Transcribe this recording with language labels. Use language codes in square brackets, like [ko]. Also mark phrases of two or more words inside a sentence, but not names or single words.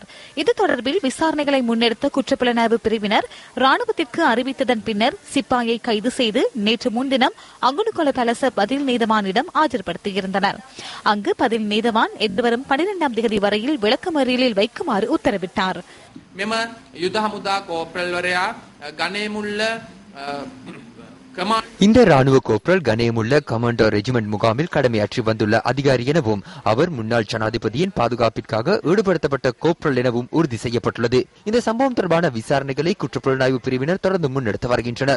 [ta] இது தொடர்பில் விசாரணைகளை முன்னெடுத்த குற்றப்புலனாய்வு பிரிவினர் ராணுவத்திற்கு அறிவித்ததன் பின்னர் சிப்பாயை கைது செய்து நேற்று முன்தினம் அங்குனுகுல பேலஸ் பதில் நீதவானிடம் ஆஜர்படுத்தியிருந்தனர். அங்கு பதில் நீதவான் எதிர்வரும் 12ஆம் தேதி வரையில் விளக்கமறியலில் வைக்குமாறு உத்தரவிட்டார். [si] මෙම යුද හමුදා කෝප්‍රල්වරයා ගණේමුල්ල [ta] இந்த ராணுவ கோப்ரல் கணேமுள்ள கமாண்டோ ரெஜிமெண்ட் முகாமில் கடமையாற்றி வந்துள்ள அதிகாரி எனவும் அவர் முன்னாள் ஜனாதிபதியின் பாதுகாப்பிற்காக ஈடுபடுத்தப்பட்ட கோப்ரல் எனவும் உறுதி செய்யப்பட்டுள்ளது. இந்த சம்பவம் தொடர்பான விசாரணைகளை குற்றப்புலனாய்வு பிரிவினர் தொடர்ந்து முன்னெடுத்து வருகின்றனர்.